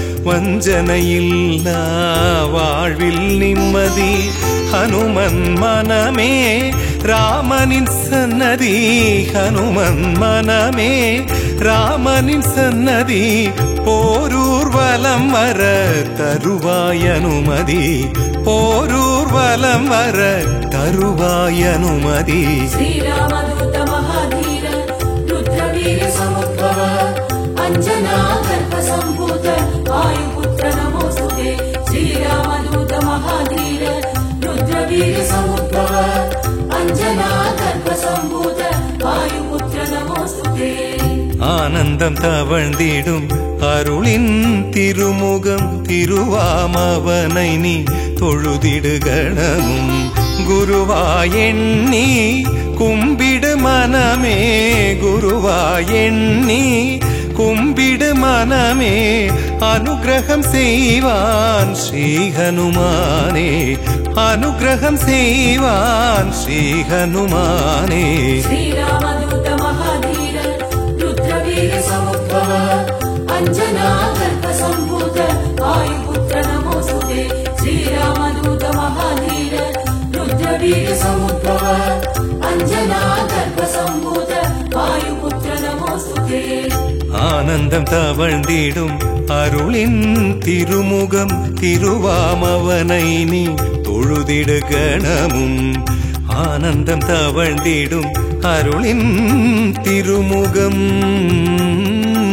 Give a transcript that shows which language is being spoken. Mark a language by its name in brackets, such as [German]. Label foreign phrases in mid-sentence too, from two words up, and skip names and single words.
[Tamil] வஞ்சனையில்லா வாழ்வில் நிம்மதி ஹனுமன் மனமே ராமனின் சன்னதி ஹனுமன் மனமே ராமனின் சன்னதி போரூர்வலம் வர தருவாய் அனுமதி போரூர்வலம் வர தருவாய் அனுமதி [Sanskrit] श्रीरामदूत महाधीर रुद्रवीर समुद्भव अंजना कल्प संभूत वायुपुत्र नमोस्तुते श्रीरामदूत महाधीर रुद्रवीर समुद्भव अंजना कल्प संभूत वायुपुत्र नमोस्तुते [Tamil] ஆனந்தம் தவழ்ந்திடும் அருளின் திருமுகம் திருவாமவனை நீ தொழுதிடு கணமும் குருவாயெண்ணி கும்பிடு மனமே குருவாயெண்ணி கும்பிடு மனமே அனுகிரகம் செய்வான் ஸ்ரீ ஹனுமானே அனுகிரகம் செய்வான் ஸ்ரீ ஹனுமானே [Sanskrit] श्रीरामदूत महाधीर रुद्रवीर समुद्भव अंजना कल्प संभूत वायुपुत्र नमोस्तुते श्रीरामदूत महाधीर रुद्रवीर समुद्भव अंजना कल्प संभूत वायुपुत्र नमोस्तुते [Tamil] ஆனந்தம் தவழ்ந்திடும் அருளின் திருமுகம் திருவாமவனை நீ தொழுதிடு கணமும் ஆனந்தம் தவழ்ந்திடும் அருளின் திருமுகம்